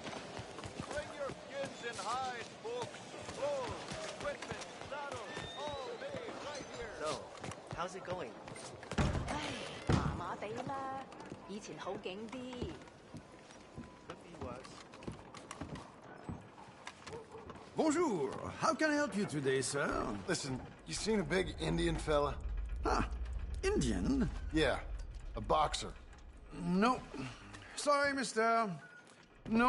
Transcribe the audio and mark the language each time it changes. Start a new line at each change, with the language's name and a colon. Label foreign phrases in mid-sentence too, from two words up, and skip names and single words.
English: Bring your skins and hides, folks. Clothes, equipment, saddles, all made right here. So, how's it going?
Cantonese: 唉，麻麻地啦，以前好景啲。
English: Could be worse. Bonjour. How can I help you today, sir? Listen, you seen a big Indian fella? Ah, Indian? Yeah, a boxer. No. Sorry, mister. No.